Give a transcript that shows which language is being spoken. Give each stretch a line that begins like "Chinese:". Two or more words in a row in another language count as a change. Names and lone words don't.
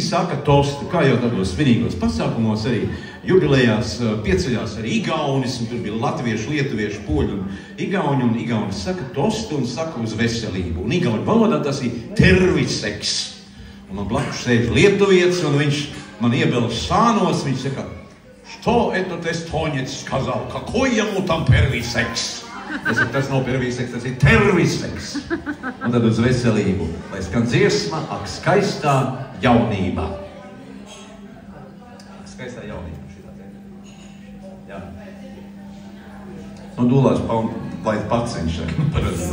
Latvian: saka tostu, kā jau tādos svinīgos pasākumos arī jubilejās pieceļās arī igaunis, un tur bija latviešu, lietuviešu, poļu un igauņi, un igaunis saka tostu un saka uz veselību. Un igauņu valodā tas ir terviseks. Un man blakus sēž lietuvietis, un viņš man iebelž sānos, viņš saka,
Russian: что этот эстонец сказал, какой ему там первый секс?
Latvian: Es saku, tas nav
Russian: первый секс,
Latvian: tas ir terviseks. Un tad uz veselību, lai skan dziesma, ak skaistā jaunība. Skaistā jaunība šitā te. Jā. Nu, dūlās laid pats viņš paredzē.